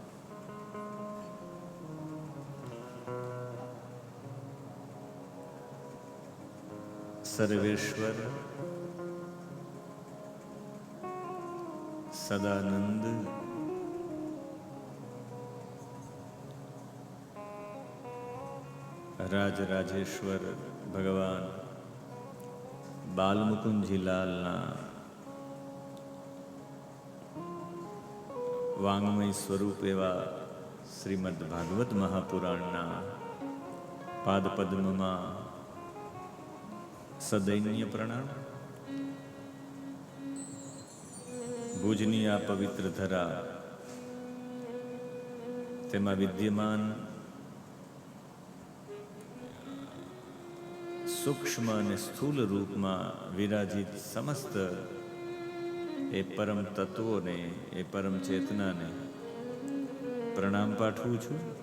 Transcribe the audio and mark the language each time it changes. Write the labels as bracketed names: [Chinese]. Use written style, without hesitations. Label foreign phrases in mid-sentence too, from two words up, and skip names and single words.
[Gujarati] सर्वेश्वर सदानंद राजराजेश्वर भगवान બાલમુકુંદજીલાલના વાઙ્મય સ્વરૂપ એવા શ્રીમદ્ ભાગવત મહાપુરાણના પાદપદ્મમાં સદૈન્ય પ્રણામ. ભુજની આ પવિત્ર ધરા તેમાં વિદ્યમાન સૂક્ષ્મ અને સ્થૂલ રૂપમાં વિરાજિત સમસ્ત એ પરમ તત્વોને, એ પરમ ચેતનાને પ્રણામ પાઠવું છું.